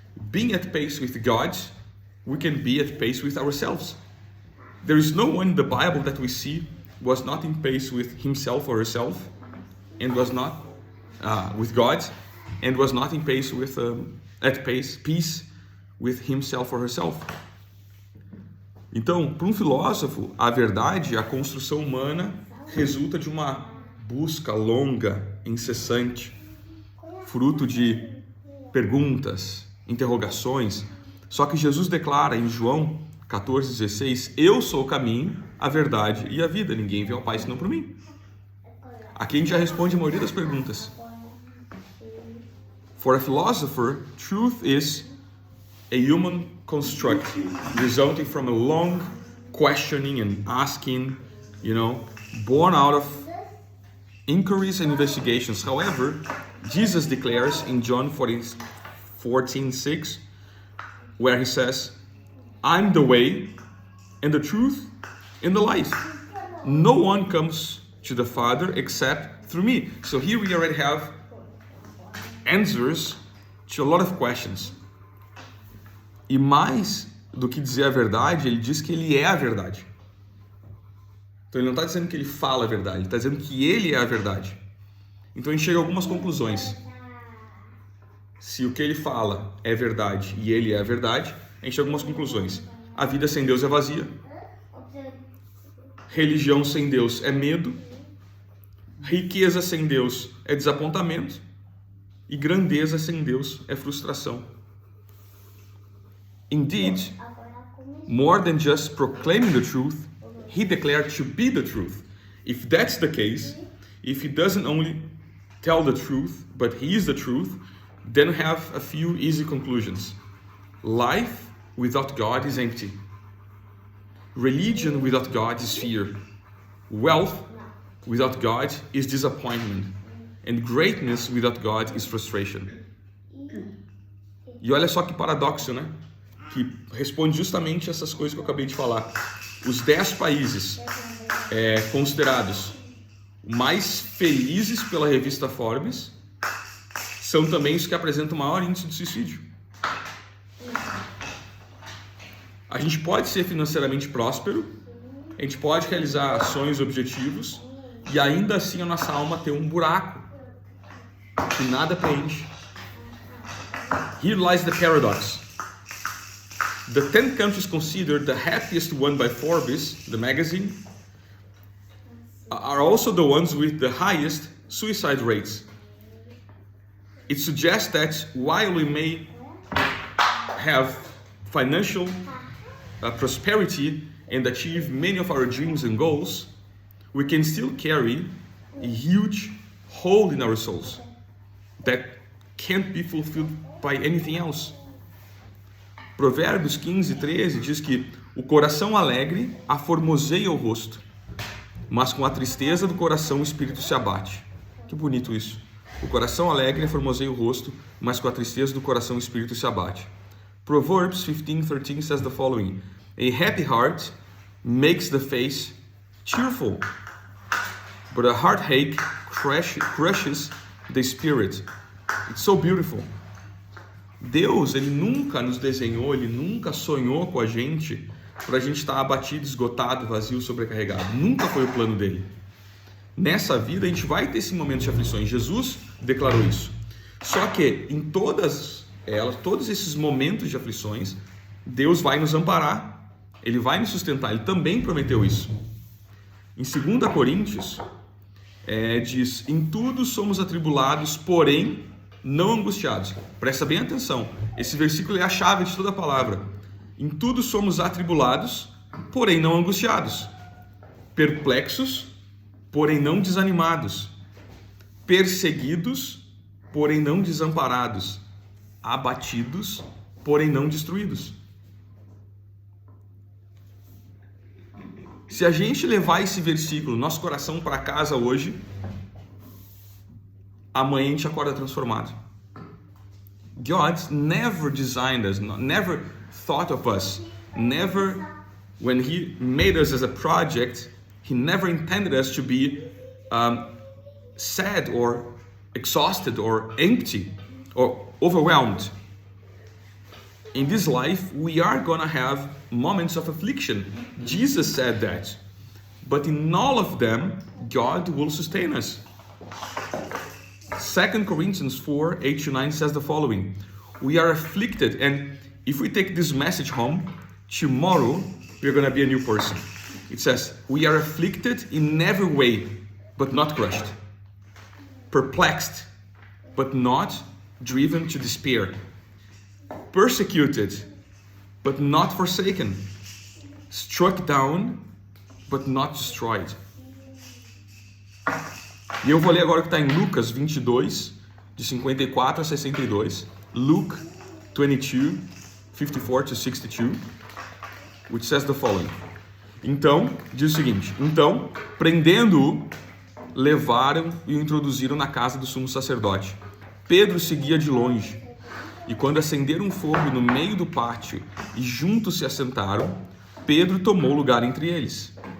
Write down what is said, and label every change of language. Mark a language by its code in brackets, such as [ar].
[en] Being at peace with God, we can be at peace with ourselves. There is no one in the Bible that we see was not in peace with himself or herself, and was not with God, and was not in peace with peace with himself or herself. [pt] Então, para um filósofo, a verdade, a construção humana, resulta de uma busca longa, incessante, fruto de perguntas, interrogações. Só que Jesus declara em João 14,16: eu sou o caminho, a verdade e a vida. Ninguém vê ao Pai senão por mim. Aqui a gente já responde a maioria das perguntas. [en] For a philosopher, truth is a human construct resulting from a long questioning and asking, born out of inquiries and investigations. However, Jesus declares in John 14:6, where he says, I'm the way and the truth and the life. No one comes to the Father except through me. So here we already have answers to a lot of questions. [pt] E mais do que dizer a verdade, ele diz que ele é a verdade. Então ele não está dizendo que ele fala a verdade, ele está dizendo que ele é a verdade. Então a gente chega a algumas conclusões. Se o que ele fala é verdade e ele é a verdade, a gente chega a algumas conclusões. A vida sem Deus é vazia. Religião sem Deus é medo. Riqueza sem Deus é desapontamento. E grandeza sem Deus é frustração. [en] Indeed, more than just proclaiming the truth, he declared to be the truth. If that's the case, if he doesn't only tell the truth, but he is the truth, then we have a few easy conclusions. Life without God is empty. Religion without God is fear. Wealth without God is disappointment. And greatness without God is frustration. [pt] E olha só que paradoxo, né? Que responde justamente essas coisas que eu acabei de falar. Os 10 países considerados mais felizes pela revista Forbes são também os que apresentam o maior índice de suicídio. A gente pode ser financeiramente próspero, a gente pode realizar sonhos e objetivos, e ainda assim a nossa alma tem um buraco que nada preenche. [en] Here lies the paradox. The 10 countries considered the happiest one by Forbes, the magazine, are also the ones with the highest suicide rates. It suggests that while we may have financial prosperity and achieve many of our dreams and goals, we can still carry a huge hole in our souls that can't be fulfilled by anything else. [pt] Provérbios 15:13 diz que o coração alegre aformoseia o rosto, mas com a tristeza do coração o espírito se abate. Que bonito isso. O coração alegre aformoseia o rosto, mas com a tristeza do coração o espírito se abate. [en] Proverbs 15:13 says the following: a happy heart makes the face cheerful, but a heartache crushes the spirit. It's so beautiful. [pt] Deus, ele nunca nos desenhou, ele nunca sonhou com a gente para a gente estar abatido, esgotado, vazio, sobrecarregado. Nunca foi o plano dele. Nessa vida a gente vai ter esse momento de aflições. Jesus declarou isso. Só que em todos esses momentos de aflições, Deus vai nos amparar, ele vai nos sustentar. Ele também prometeu isso. Em 2 Coríntios, diz: em tudo somos atribulados, porém não angustiados. Presta bem atenção, esse versículo é a chave de toda a palavra. Em tudo somos atribulados, porém não angustiados. Perplexos, porém não desanimados. Perseguidos, porém não desamparados. Abatidos, porém não destruídos. Se a gente levar esse versículo, nosso coração, para casa hoje, amanhã a gente acorda transformado. [en] God never designed us, never thought of us, never, when He made us as a project, He never intended us to be sad or exhausted or empty or overwhelmed. In this life, we are gonna have moments of affliction. Jesus said that. But in all of them, God will sustain us. 2 Corinthians 4, 8-9 says the following. We are afflicted, and if we take this message home, tomorrow we're gonna be a new person. It says, we are afflicted in every way, but not crushed. Perplexed, but not driven to despair. Persecuted, but not forsaken. Struck down, but not destroyed. [pt] E eu vou ler agora o que está em Lucas 22, de 54 a 62. [en] Luke 22, 54-62, which says the following. [pt] Então, diz o seguinte. Então, prendendo-o, levaram e o introduziram na casa do sumo sacerdote. Pedro seguia de longe. E quando acenderam um fogo no meio do pátio e juntos se assentaram, Pedro tomou lugar entre eles.